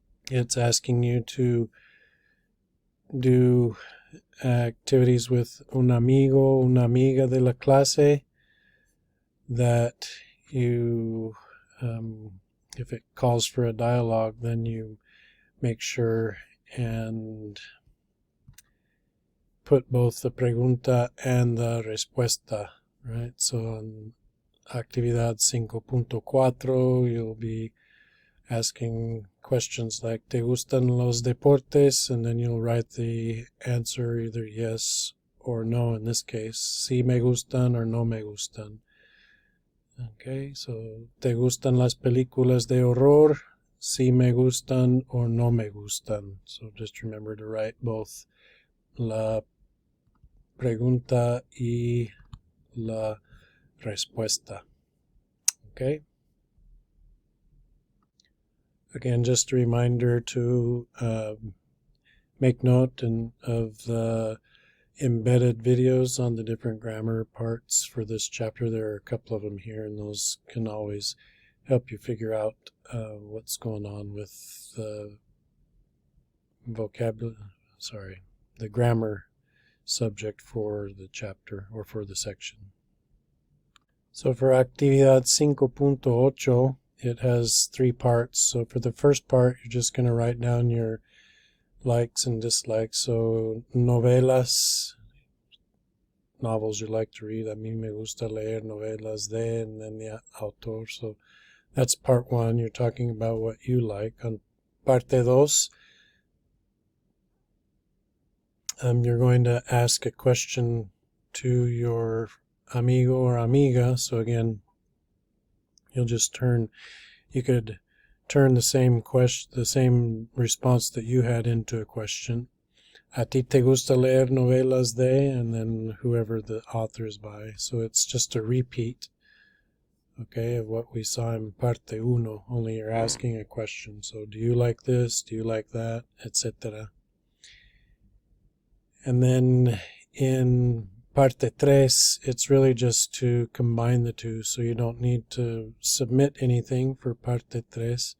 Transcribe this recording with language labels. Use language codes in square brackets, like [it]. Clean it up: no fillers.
[en] it's asking you to do activities with un amigo, una amiga de la clase, that you, if it calls for a dialogue, then you make sure and put both the pregunta and the respuesta, right? So on actividad 5.4, you'll be asking questions like, ¿Te gustan los deportes? And then you'll write the answer either yes or no. [es] In this case, sí me gustan or no me gustan. Okay, so ¿te gustan las películas de horror? Sí me gustan or no me gustan. So just remember to write both la pregunta y la respuesta. [en] Okay. Again, just a reminder to make note of the embedded videos on the different grammar parts for this chapter. There are a couple of them here, and those can always help you figure out what's going on with the the grammar subject for the chapter or for the section. So for Actividad 5.8, it has 3 parts. So for the first part, you're just going to write down your likes and dislikes. So novelas, novels you like to read. [es] A mí me gusta leer novelas de, and then the autor. [en] So that's part 1. You're talking about what you like. On parte 2, you're going to ask a question to your amigo or amiga. So again, you'll just you could turn the same response that you had into a question. [es] ¿A ti te gusta leer novelas de? [en] And then whoever the author is by. So it's just a repeat, okay, of what we saw in parte 1, only you're asking a question. So do you like this? Do you like that? Etc. And then in parte 3, it's really just to combine the two, so you don't need to submit anything for parte 3.